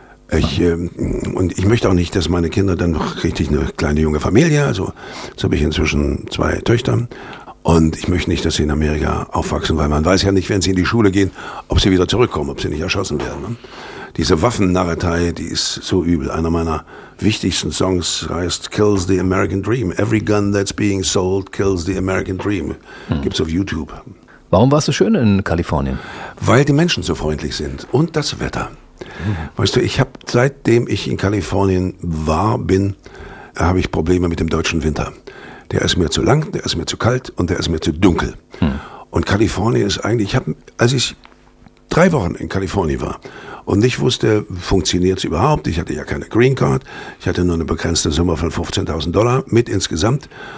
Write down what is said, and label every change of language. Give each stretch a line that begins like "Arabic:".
German: Ich möchte auch nicht, dass meine Kinder dann noch richtig eine kleine junge Familie, also jetzt habe ich inzwischen 2 Töchter und ich möchte nicht, dass sie in Amerika aufwachsen, weil man weiß ja nicht, wenn sie in die Schule gehen, ob sie wieder zurückkommen, ob sie nicht erschossen werden. Ne? Diese Waffennarretei, die ist so übel. Einer meiner wichtigsten Songs heißt Kills the American Dream.
English: Every gun that's being sold kills the American Dream.
German: Gibt's auf YouTube. Warum war es so schön in Kalifornien? Weil die Menschen so freundlich sind und das Wetter. Weißt du, ich habe seitdem ich in Kalifornien habe ich Probleme mit dem deutschen Winter. Der ist mir zu lang, der ist mir zu kalt und der ist mir zu dunkel. Und Kalifornien ist eigentlich, als ich 3 Wochen in Kalifornien war und nicht wusste, funktioniert es überhaupt, ich hatte ja keine Green Card, ich hatte nur eine begrenzte Summe von $15.000 mit insgesamt.